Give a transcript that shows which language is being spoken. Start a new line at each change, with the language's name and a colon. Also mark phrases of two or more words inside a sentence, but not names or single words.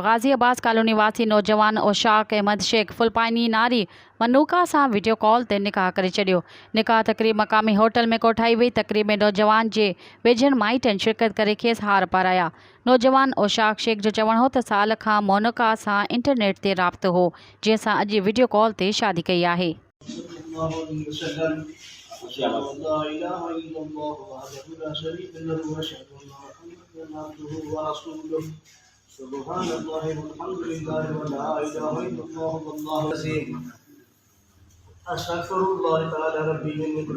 Sindhi: गाज़ी अब्बास कॉलोनी वासी नौजवान ओशाक अहमद शेख फुलपाइनी नारी मनूका सां
English: video call
Sindhi: ते निकाह करे छॾियो। निकाह तक़रीब मक़ामी होटल में कोठाई वई। तक़रीब में नौजवान जे वेझनि माइटनि शिरकत करे खेसि हार पाराया। नौजवान ओशाक शेख जो चवणु हो त साल खां मोनिका सां इंटरनेट ते राब्तो हो, जंहिंसां अॼु
English: video call
Sindhi: ते शादी कई आहे।
Arabic: لا إله إلا الله وحده لا شريك له وأشهد أن محمدا عبده ورسوله سبحان الله والحمد لله ولا إله إلا الله والله العظيم أستغفر الله تعالى ربي من كل